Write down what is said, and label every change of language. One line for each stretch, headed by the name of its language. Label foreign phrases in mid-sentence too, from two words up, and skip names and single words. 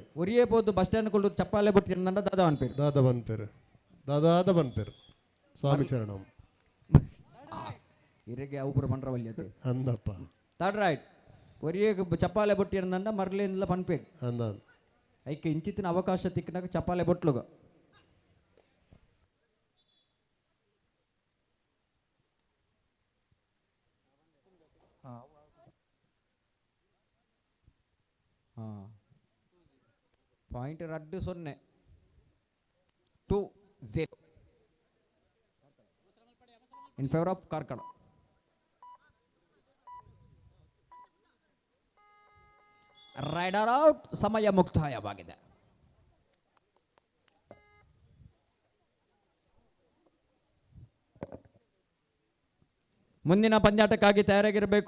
Tulu: ಒರಿಯೇ ಬೋದು ಬಸ್ ಸ್ಟ್ಯಾಂಡ್ ಕೊಂಡು ಚಪ್ಪಾಲೆ ಬೊಟ್ಟಿರಂದ ದಾದ ಅನ್ಪೇರು ದಾದಾದ ಬನ್ಪೇರು ಸ್ವಾಮಿ ಚರಣಂ ಇರೆಗೆ ಅವುಪುರ ಬಂಡ್ರವಲ್ಯತೆ ಅಂದಪ್ಪ ಥರ್ಡ್ ರೈಟ್ ಒರಿಯೇ ಚಪ್ಪಾಲೆ ಬೊಟ್ಟಿರಂದ ಮರ್ಲೇನಿಲ್ಲ ಪನ್ಪೇರು ಅಂದ ಐಕೆ ಇಂಚಿತ್ತಿನ ಅವಕಾಶ ತಿಕ್ಕಿನಾಗ ಚಪ್ಪಾಲೆ ಬೊಟ್ಲುಗ ಪಾಯಿಂಟ್ 2-0 2-0
English: in favor of
Tulu: ಕಾರ್ಕಳ.
Kannada: ರೈಡರ್ ಔಟ್, ಸಮಯ ಮುಕ್ತಾಯವಾಗಿದೆ. ಮುಂದಿನ ಪಂದ್ಯಾಟಕ್ಕಾಗಿ ತಯಾರಾಗಿರಬೇಕು.